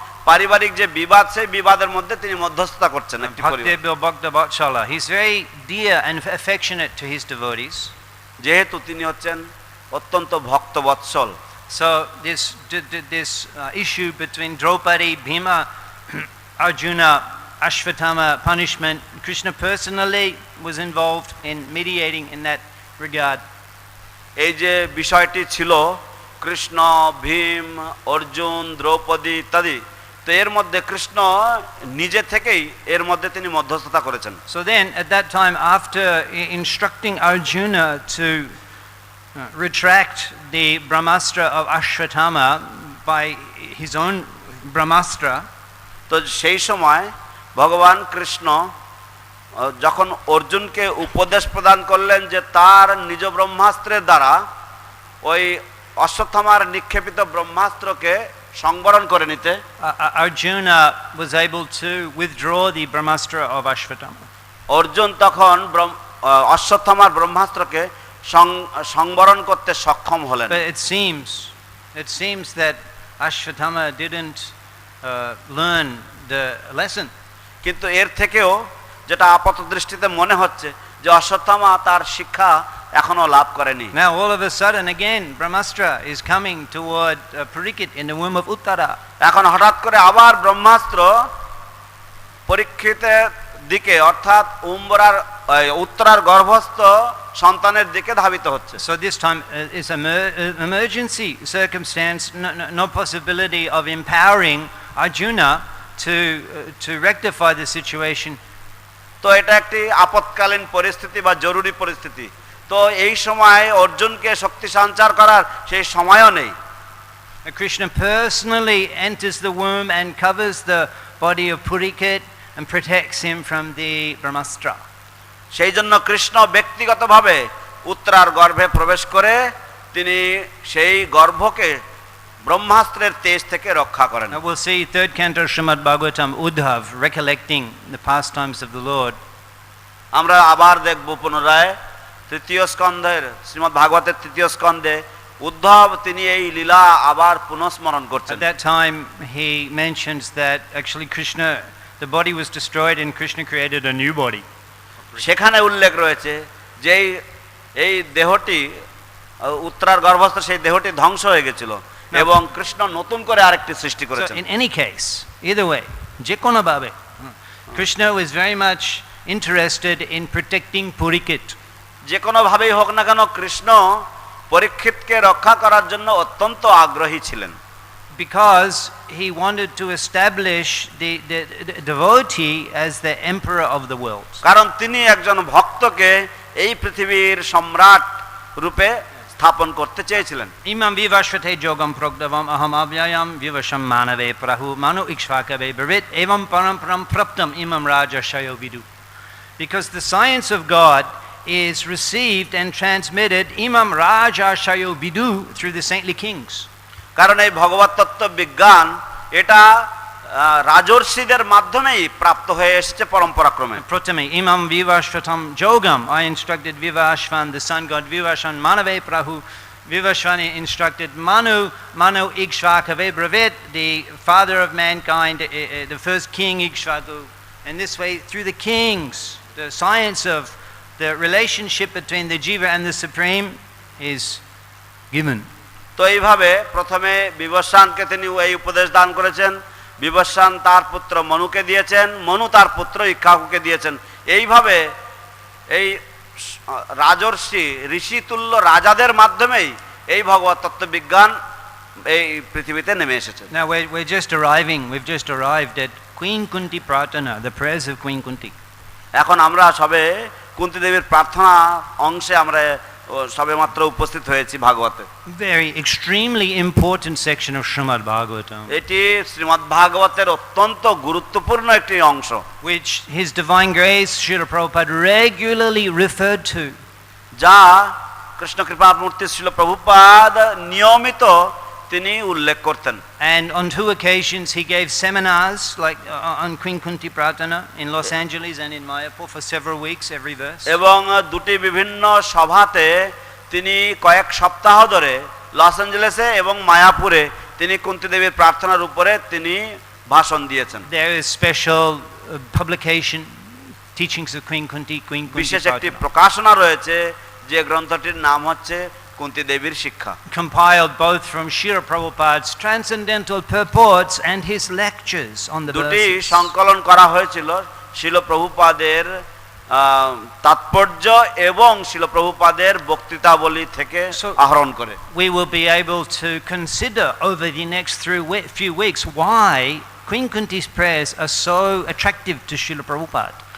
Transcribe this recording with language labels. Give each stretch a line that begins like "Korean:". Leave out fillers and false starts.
Bangla: পারিবারিক যে বিবাদ সেই বিবাদের মধ্যে তিনি মধ্যস্থতা করছেন একটি পরিবার।
Sanskrit: Bhakti Bhakta Vatsala.
English: He's very dear and affectionate to his devotees.
Bangla: যেহেতু তিনি হচ্ছেন অত্যন্ত ভক্ত বৎসল,
English: So this issue between Draupadi, Bhima, Arjuna, Ashvatthama punishment, Krishna personally was involved in mediating in that regard.
Bangla: এই যে বিষয়টি ছিল কৃষ্ণ, ভীম, অর্জুন, দ্রৌপদী ইত্যাদি, তো এর মধ্যে কৃষ্ণ নিজে থেকেই এর মধ্যে তিনি মধ্যস্থতা করেছেন।
English: So then at that time, after instructing Arjuna to retract the Brahmastra of Ashvatthama by his own Brahmastra,
Bangla: তো সেই সময় ভগবান কৃষ্ণ যখন অর্জুনকে উপদেশ প্রদান করলেন যে তার নিজ ব্রহ্মাস্ত্রের দ্বারা ওই অশ্বত্থামার নিক্ষেপিত ব্রহ্মাস্ত্রকে সংবরণ করে নিতে,
English: Arjuna was able to withdraw the Brahmastra of Ashvatthama.
Bangla: Arjun তখন অশ্বত্থামার ব্রহ্মাস্ত্রকে সংবরণ করতে সক্ষম হলেন।
English: But it seems that Ashvatthama didn't learn the lesson.
Bangla: কিন্তু এর থেকেও যেটা আপাত দৃষ্টিতে মনে হচ্ছে যে অশ্বত্থামা তার শিক্ষা এখনো লাভ করেনি।
English: Now all of a sudden again Brahmastra is coming toward Parikshit in the womb of Uttara.
Bangla: এখন হঠাৎ করে আবার ব্রহ্মাস্ত্র পরীক্ষিতের দিকে অর্থাৎ উত্তরার গর্ভস্থ সন্তানের দিকে ধাবিত হচ্ছে।
English: So this time is an emergency circumstance, no possibility of empowering Arjuna to rectify the situation.
Bangla: তো এটা একটি আপৎকালীন পরিস্থিতি বা জরুরি পরিস্থিতি। তো এই সময় অর্জুনকে শক্তি সঞ্চার করার সেই সময়ও নেই।
English: Krishna personally enters the womb and covers the body of Parikshit and protects him from the Brahmastra.
Bangla: সেই জন্য কৃষ্ণ ব্যক্তিগতভাবে উত্তরার গর্ভে প্রবেশ করে তিনি সেই গর্ভকে ব্রহ্মাস্ত্রের তেজ থেকে রক্ষা করেন।
English: Now we'll see third canto Srimad Bhagavatam Uddhav recollecting the pastimes of the Lord.
Bangla: আমরা আবার দেখব পুনরায় তৃতীয় স্কন্ধের শ্রীমদ্ ভাগবতের তৃতীয় স্কন্ধে উদ্ধব তিনি এই লীলা আবার পুনঃস্মরণ করছেন।
English: At that time he mentions that actually Krishna, the body was destroyed and Krishna created a new body.
Bangla: সেখানে উল্লেখ রয়েছে যে এই দেহটি উত্তরার গর্ভস্থ সেই দেহটি ধ্বংস হয়ে গেছিল এবং কৃষ্ণ নতুন করে আরেকটি সৃষ্টি করেছেন।
English: So in any case, either way,
Bangla: যে কোনো ভাবে
English: Krishna was very much interested in protecting Parikshit.
Bangla: যে কোনো ভাবেই হোক না কেন কৃষ্ণ পরীক্ষিতকে রক্ষা করার জন্য অত্যন্ত আগ্রহী ছিলেন।
English: Because he wanted to establish the devotee as the emperor of the world.
Bangla: কারণ তিনি একজন ভক্তকে এই পৃথিবীর সম্রাট রূপে স্থাপন করতে চেয়েছিলেন।
Sanskrit: Imam vivashvate jogam progdavam aham avyayam vivasham manave prahu manu ikshvakave bhavet evam paramparam praptam imam raja shayo vidu.
English: Because the science of God is received and transmitted
Sanskrit: imam raja shayo vidu
English: through the saintly kings.
Bangla: কারণ এই ভগবত তত্ত্ব বিজ্ঞান এটা রাজর্ষিদের মাধ্যমেই প্রাপ্ত হয়ে এসেছে পরম্পরাক্রমে।
Sanskrit: Pratame imam vivashvatam jogam,
English: I instructed Vivashvan, the sun god Vivasvan,
Sanskrit: manave prahu,
English: Vivashvani instructed
Sanskrit: Manu Ikshvakave Bravet,
English: the father of mankind, the first king Ikshvaku. And this way through the kings, the science of the relationship between the jiva and the supreme is given.
Bangla: তো এইভাবে প্রথমে বিবস্বানকে তিনি এই উপদেশ দান করেছেন, বিবস্বান তার পুত্র মনুকে দিয়েছেন, মনু তার পুত্র ইক্ষ্বাকুকে দিয়েছেন। এইভাবে এই রাজর্ষি ঋষিতুল্য রাজাদের মাধ্যমেই এই ভগবত তত্ত্ব বিজ্ঞান এই পৃথিবীতে নেমে এসেছে।
English: Now we've just arrived at Queen Kunti Pratana, the prayers of Queen Kunti.
Bangla: এখন আমরা সবে কুন্তি দেবীর প্রার্থনা অংশে আমরা সবে মাত্র উপস্থিত হয়েছি ভাগবতে।
English: Very extremely important section of Srimad Bhagavatam.
Bangla: এটি শ্রীমদ্ ভাগবতের অত্যন্ত গুরুত্বপূর্ণ একটি অংশ,
English: which His Divine Grace Srila Prabhupada regularly referred to.
Bangla: যা কৃষ্ণ কৃপা মূর্তি শ্রীল প্রভুপাদ নিয়মিত তিনি উল্লেখ করতেন।
English: And on 2 occasions he gave seminars like on Queen Kunti Pratana in Los Angeles and in Mayapur for several weeks every verse.
Bangla: এবং দুটি বিভিন্ন সভাতে তিনি কয়েক সপ্তাহ ধরে লস অ্যাঞ্জেলেসে এবং মায়াপুরে তিনি কুন্তি দেবীর প্রার্থনার উপরে তিনি ভাষণ দিয়েছেন।
English: There is special publication, teachings of Queen Kunti
Bangla: বিশেষ একটি প্রকাশনা রয়েছে যে গ্রন্থটির নাম হচ্ছে কুন্তি দেবীর শিক্ষা,
English: compiled both from Srila Prabhupada's transcendental purports and his lectures on the
Bangla: দুটি
English: verses.
Bangla: সংকলন করা হয়েছিল শিল প্রভুপাদের তাৎপর্য এবং শিল প্রভুপাদের বক্তৃতাবলী থেকে আহরণ করে।
English: We will be able to consider over the next few weeks why Queen Kunti's prayers are so attractive to Srila Prabhupada.